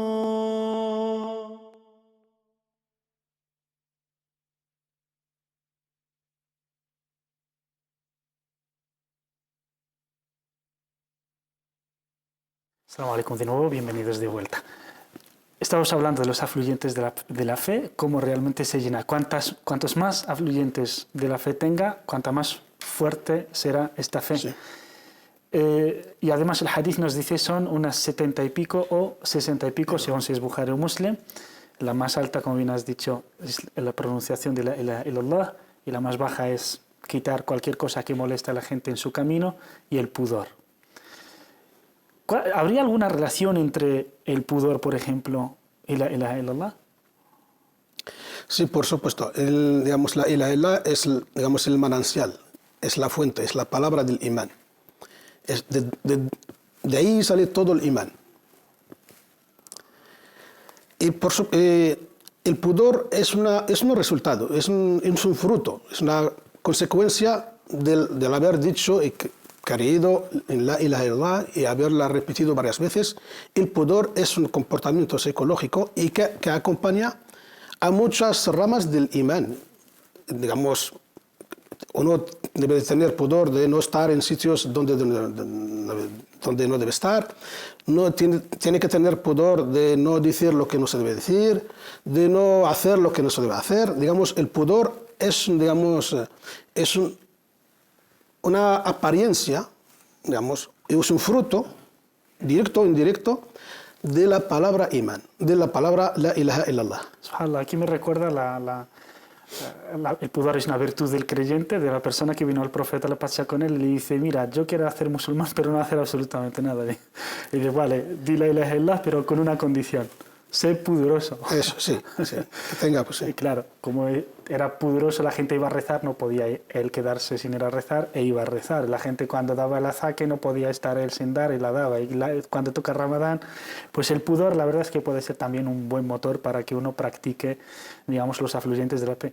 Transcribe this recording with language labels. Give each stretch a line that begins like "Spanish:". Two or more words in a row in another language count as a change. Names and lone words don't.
Arabic: السلام عليكم
Spanish: de nuevo, bienvenidos de vuelta. Estamos hablando de los afluyentes de la fe, cómo realmente se llena. Cuantos más afluyentes de la fe tenga, cuanta más fuerte será esta fe. Sí. Y además el hadith nos dice son unas 70 y pico o 60 y pico, según si es Bukhari o Muslim. La más alta, como bien has dicho, es la pronunciación de
Arabic: لا إله إلا الله,
Spanish: y la más baja es quitar cualquier cosa que moleste a la gente en su camino, y el pudor. ¿Habría alguna relación entre el pudor, por ejemplo, y
Arabic: لا إله إلا الله?
Spanish: Sí, por supuesto. Digamos,
Arabic: لا إله إلا الله
Spanish: es, digamos, el manancial, es la fuente, es la palabra del imán. De ahí sale todo el imán. Y el pudor es un resultado, es un fruto, es una consecuencia del haber dicho y creído en
Arabic: لا إله إلا الله
Spanish: y haberla repetido varias veces. El pudor es un comportamiento psicológico y que acompaña a muchas ramas del imán. Digamos, uno debe tener pudor de no estar en sitios donde no debe estar, tiene que tener pudor de no decir lo que no se debe decir, de no hacer lo que no se debe hacer. Digamos, el pudor es, digamos, una apariencia, digamos, es un fruto, directo o indirecto, de la palabra imán, de la palabra
Arabic: لا إله إلا الله.
Spanish: Subhanallah, aquí me recuerda el pudor es una virtud del creyente, de la persona que vino al profeta, la paz sea con él, y le dice, mira, yo quiero hacer musulmán, pero no hacer absolutamente nada. Y dice, vale, di
Arabic: لا إله إلا الله,
Spanish: pero con una condición. Sé pudoroso. Eso, sí. Que tenga, pues sí. Y claro, como era pudoroso, la gente iba a rezar, no podía él quedarse sin ir a rezar, e iba a rezar. La gente cuando daba el azaque no podía estar él sin dar y la daba. Y cuando toca Ramadán, pues el pudor, la verdad es que puede ser también un buen motor para que uno practique, digamos, los afluyentes de la fe.